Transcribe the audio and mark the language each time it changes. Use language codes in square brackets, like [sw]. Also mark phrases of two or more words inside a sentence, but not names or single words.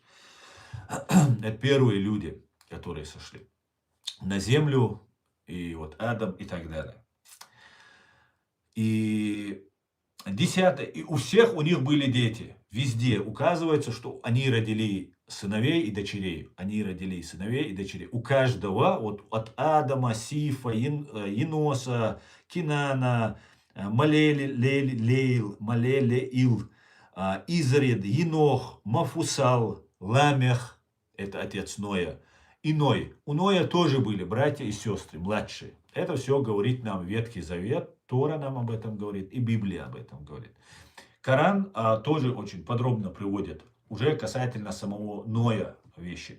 [ru] Это первые люди, которые сошли на землю, и вот Адам и так далее. И у всех у них были дети. Везде указывается, что они родили сыновей и дочерей. Они родили сыновей и дочерей. У каждого, вот от Адама, Сифа, Еноса, Кинана, Малелеил, Изред, Енох, Мафусал, Ламех, это отец Ноя, и Ной. У Ноя тоже были братья и сестры, младшие. Это все говорит нам Ветхий Завет, Тора нам об этом говорит, и Библия об этом говорит. Коран тоже очень подробно приводит, уже касательно самого Ноя вещи.